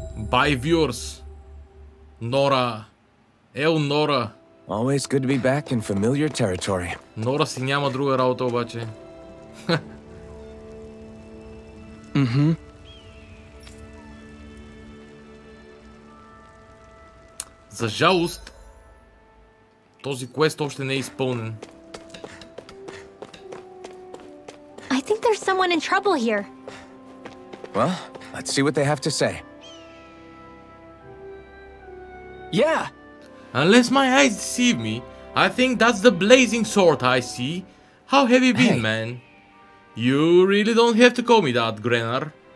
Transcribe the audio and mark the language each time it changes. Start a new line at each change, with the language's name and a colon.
English: Bye, viewers. Nora. Нора. Always good to be back in familiar territory.
Bulgarian: Нора си няма друга работа обаче. За жалост, този квест още не е изпълнен.
English: I think there's someone in trouble here. Well, let's see what they have to say. Yeah! Unless my eyes deceive me, I think that's the blazing sword I see. How have you been, man? You really don't have to call me that, Grennar.